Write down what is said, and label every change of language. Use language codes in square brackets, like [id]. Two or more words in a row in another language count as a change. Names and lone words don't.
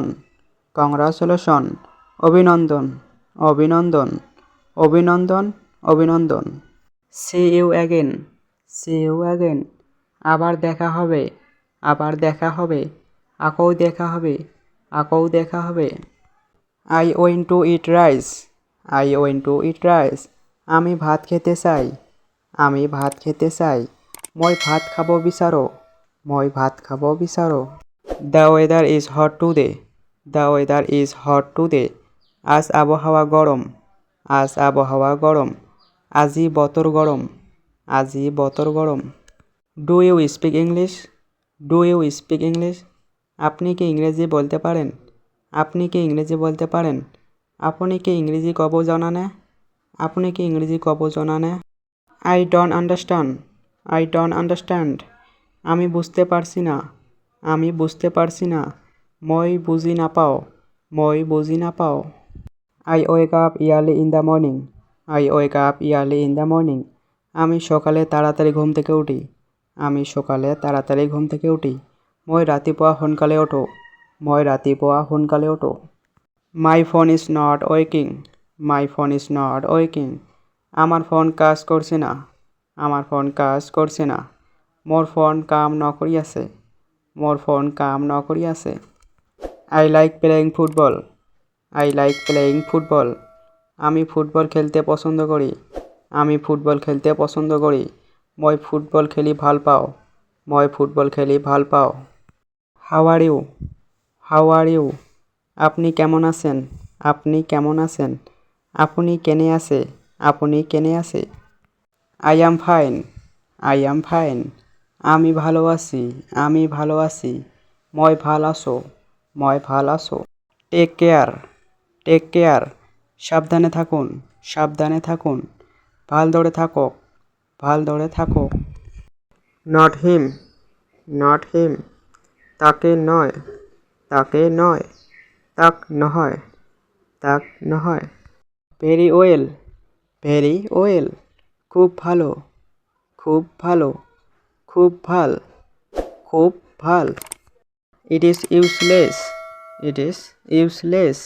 [bn] কংগ্রাচুলেশন। অভিনন্দন। অভিনন্দন। অভিনন্দন। অভিনন্দন। [en] See you again. See you again. [bn] আবার দেখা হবে। আবার দেখা হবে। [as] আকৌ দেখা হবে। আকৌ দেখা হবে। [en] I went to eat rice. I went to eat rice. [bn] আমি ভাত খেতে চাই। আমি ভাত খেতে চাই। [as] মই ভাত খাব বিচাৰোঁ। মই ভাত খাব বিচাৰোঁ। [en] The weather is hot today. The weather is hot today. [bn] আজ আবহাওয়া গরম। আজ আবহাওয়া গরম। [as] আজি বতৰ গরম। আজি বতৰ গরম। [en] Do you speak English? Do you speak English? [bn] আপনি কি ইংরেজি বলতে পারেন? আপনি কি ইংরেজি বলতে পারেন? [as] আপনি কি ইংরেজি কব জানেনে? আপনি কি ইংরেজি কব জানেনে? [en] I don't understand. I don't understand. [bn] আমি বুঝতে পারছি না। আমি বুঝতে পারছি না। [as] মই বুঝি নাপাওঁ। মই বুঝি নাপাওঁ। [en] I wake up early in the morning. I wake up early in the morning. [bn] আমি সকালে তাড়াতাড়ি ঘুম থেকে উঠি। আমি সকালে তাড়াতাড়ি ঘুম থেকে উঠি। [as] মই ৰাতিপুৱা সোনকালে উঠো। মই ৰাতিপুৱা সোনকালে উঠো। [en] My phone is not waking. My phone is not waking. [bn] আমার ফোন কাজ করছে না। আমার ফোন কাজ করছে না। [as] মোর ফোন কাম নকরি আছে। মোর ফোন কাম নকরি আছে। [en] I like playing football. I like playing football. [bn] আমি ফুটবল খেলতে পছন্দ করি। আমি ফুটবল খেলতে পছন্দ করি। [as] মই ফুটবল খেলি ভাল পাওঁ। মই ফুটবল খেলি ভাল পাওঁ। [en] How are you? How are you? [bn] আপনি কেমন আছেন? আপনি কেমন আছেন? [as] আপনি কেনে আছে? আপনি কেনে আছে? [en] I am fine. I am fine. [bn] আমি ভালো আছি। আমি ভালো আছি। [as] মই ভাল আছো। মই ভাল আছো। [en] Take care. Take care. [bn] সাবধানে থাকুন। সাবধানে থাকুন। [as] ভালদরে থাকক। ভালদরে থাকক। [en] Not him. Not him. [bn] তাকে নয়। তাকে নয়। [as] তাক নহয়। তাক নহয়। [en] Very well. Very well. [bn] খুব ভালো। খুব ভালো। [as] খুব ভাল। খুব ভাল। [en] It is useless. It is useless.